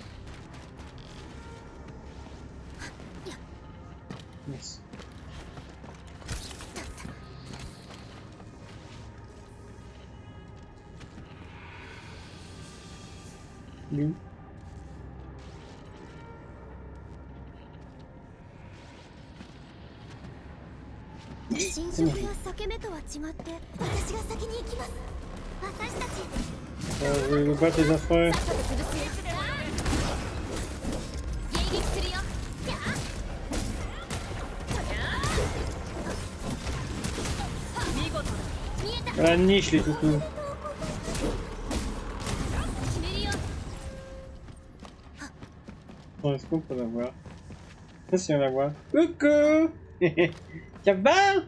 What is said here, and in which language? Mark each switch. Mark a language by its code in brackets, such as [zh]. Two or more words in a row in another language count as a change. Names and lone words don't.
[fr] Yes. Lui. [ja] 侵食や裂け目とは違って私が先に行きます。私たち [fr] Je vais vous battre les affreux. [ja] 迎撃するよ。 [fr] La niche les toutous. Bon, est-ce qu'on peut la voir? Ça si on la voit. Coucou. Ça va?